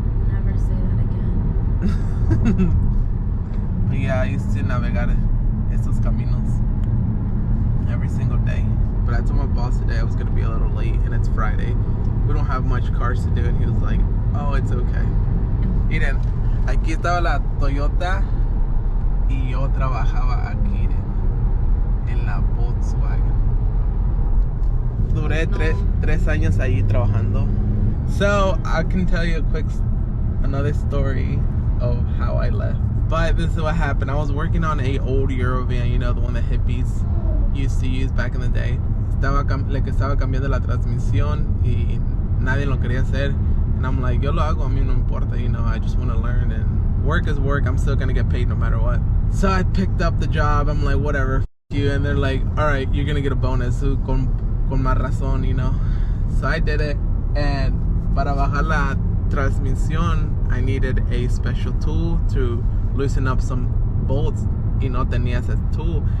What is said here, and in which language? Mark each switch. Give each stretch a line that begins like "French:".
English: never say that again. But yeah, I used to
Spanish: navegar estos caminos
English: every single day. But I told my boss today I was gonna be a little late, and it's Friday. We don't have much cars to do, and he was like, "Oh, it's okay."
Spanish: Miren, aquí estaba la Toyota y yo trabajaba aquí en la Volkswagen. Duré tres años ahí trabajando.
English: So I can tell you another story of how I left. But this is what happened. I was working on a old Eurovan, you know, the one that hippies used to use back in the day.
Spanish: Estaba cambiando la transmisión y nadie lo quería hacer.
English: And I'm like,
Spanish: yo lo hago, a mí no importa,
English: you know, I just want to learn, and work is work. I'm still gonna get paid no matter what. So I picked up the job. I'm like, whatever, f you. And they're like, all right, you're gonna get a bonus
Spanish: con más razón,
English: you know. So I did it, and
Spanish: para bajar la transmisión,
English: I needed a special tool to loosen up some bolts,
Spanish: y no tenía ese
English: tool.